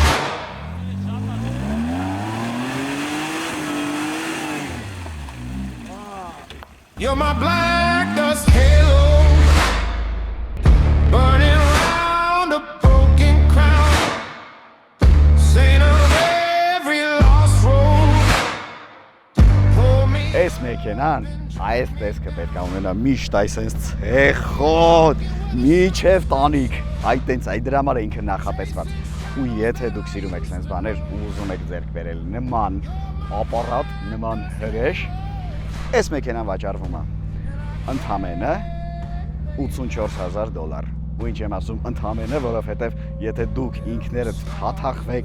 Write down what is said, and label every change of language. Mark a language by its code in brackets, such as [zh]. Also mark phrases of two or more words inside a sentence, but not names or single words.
[en] You're my black dust halo, burning round a broken crown, saint of every lost road. Pull me. [hy] Այս մեքենան, այս տեսքը պետք է ունենա միշտ այսպես ցեխոտ, միչև տանիք, այդ տենց այդ դրա համար է ինքը նախատեսված։ Ու եթե դուք սիրում եք sense բաներ ու ուզում եք ձեռք բերել նման ապարատ, նման հրեշ, այս մեքենան վաճառվում է ընդամենը $84,000։ Ու ինչ եմ ասում ընդամենը, որովհետև եթե դուք ինքներդ հաթախվեք